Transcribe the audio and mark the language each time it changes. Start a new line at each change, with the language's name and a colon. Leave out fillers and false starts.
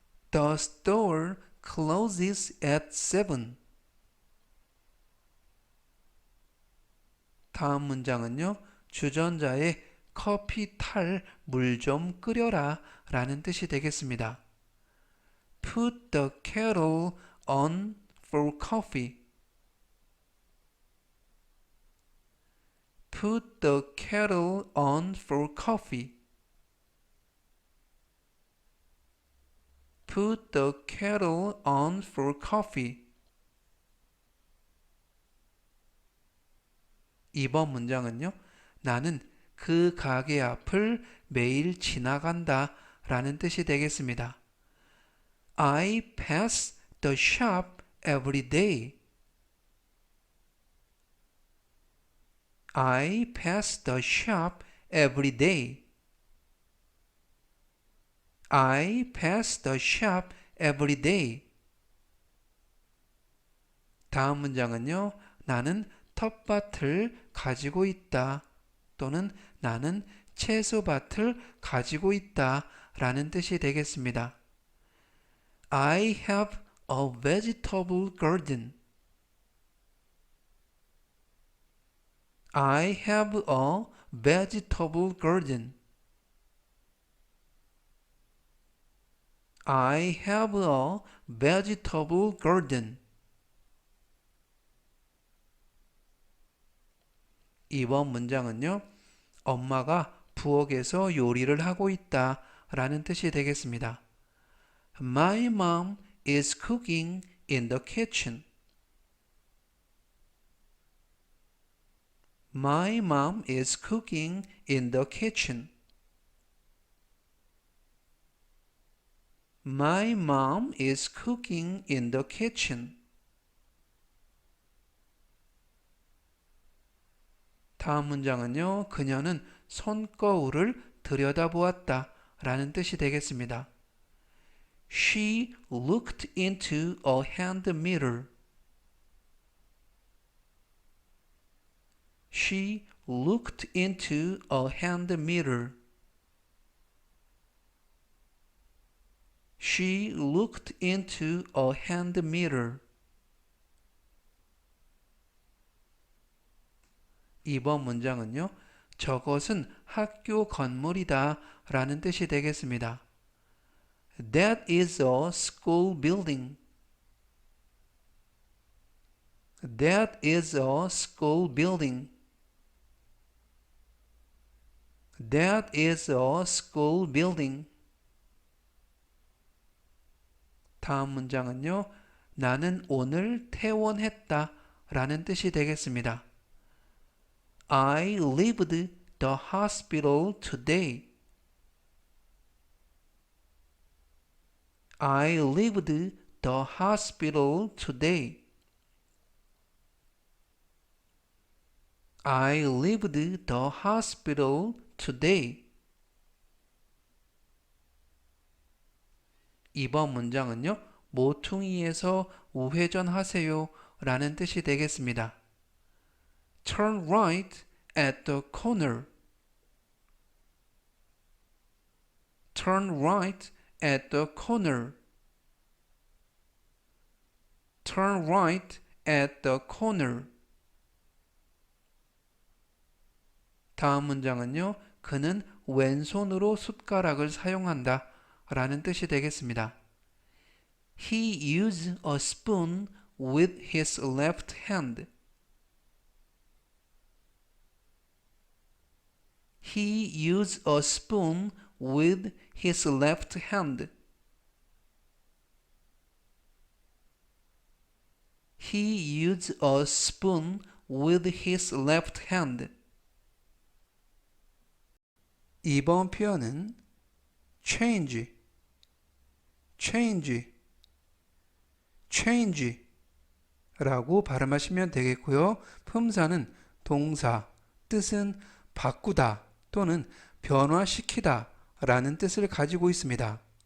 English: The store closes at 7.
Korean: 다음 문장은요. 주전자에 커피 탈 물 좀 끓여라 라는 뜻이 되겠습니다.
English: Put the kettle on for coffee. Put the kettle on for coffee. Put the kettle on for coffee.
Korean: 2번 문장은요. 나는 그 가게 앞을 매일 지나간다 라는 뜻이 되겠습니다.
English: I pass the shop every day. I pass the shop every day. I pass the shop every day.
Korean: 다음 문장은요. 나는 텃밭을 가지고 있다 또는 나는 채소밭을 가지고 있다 라는 뜻이 되겠습니다.
English: I have a vegetable garden. I have a vegetable garden. I have a vegetable garden.
Korean: 2번 문장은요. 엄마가 부엌에서 요리를 하고 있다 라는 뜻이 되겠습니다.
English: My mom is cooking in the kitchen. My mom is cooking in the kitchen. My mom is cooking in the kitchen.
Korean: 다음 문장은요. 그녀는 손거울을 들여다보았다 라는 뜻이 되겠습니다.
English: She looked into a hand mirror. She looked into a hand mirror. She looked into a hand mirror.
Korean: 2번 문장은요. 저것은 학교 건물이다 라는 뜻이 되겠습니다.
English: That is a school building. That is a school building. That is a school building.
Korean: 다음 문장은요. 나는 오늘 퇴원했다 라는 뜻이 되겠습니다.
English: I left the hospital today. I left the hospital today. I left the hospital today.
Korean: 이번 문장은요, 모퉁이에서 우회전하세요 라는 뜻이 되겠습니다.
English: Turn right at the corner. Turn right at the corner. Turn right at the corner.
Korean: 다음 문장은요, 그는 왼손으로 숟가락을 사용한다 라는 뜻이 되겠습니다.
English: He used a spoon with his left hand. He used a spoon with his left hand. He used a spoon with his left hand.
Korean: 이번 표현은 change, change, change 라고 발음하시면 되겠고요. 품사는 동사, 뜻은 바꾸다 또는 변화시키다 라는 뜻을 가지고 있습니다.